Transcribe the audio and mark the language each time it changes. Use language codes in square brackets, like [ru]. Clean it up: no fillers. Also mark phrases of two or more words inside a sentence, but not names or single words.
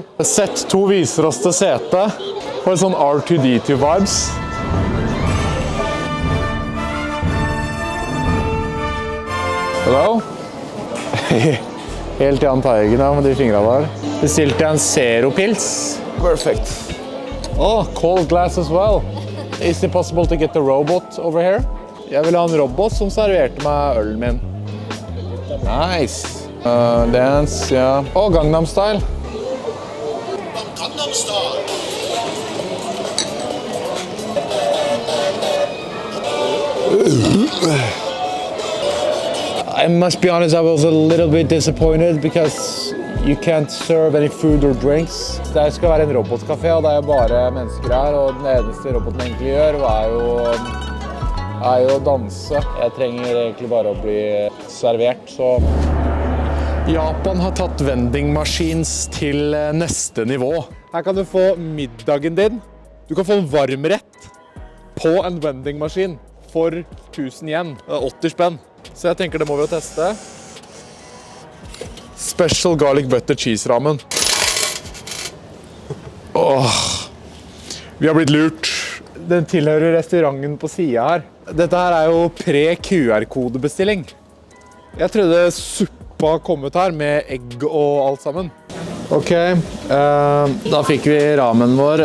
[no] Z2 viser oss til sete. Får en sånn R2D2-vibes. Hello? Helt Jan Teigen med de fingrene der. Bestilte jeg en Zero-pils. [en] Perfect. Oh, cold glass as well. Is it possible to get the robot over here? [no] Jeg vil ha en robot som serverte meg ølen min. [en] Nice. Dance, ja. [no] Og Gangnam Style. Gangnam Style. [en] I must be honest, I was a little bit disappointed because you can't serve any food or drinks. [no] Det skal være en robotkafé, og det er jo bare mennesker her, og den eneste roboten egentlig gjør er jo å danse. Jeg trenger egentlig bare å bli servert, så... Japan har tatt [en] vending machines [no] til neste nivå. Her kan du få middagen din. Du kan få en varmrett på en vending maskin for 1000 yen. Det er 80 spenn. Så jeg tenker det må vi jo teste. [en] Special garlic butter cheese ramen. [no] Åh, vi har blitt lurt. Den tilhører restauranten på siden her. Dette her er jo pre-QR-kodebestilling. Jeg trodde suppa kom ut her med egg og alt sammen. Ok, da fikk vi ramen vår.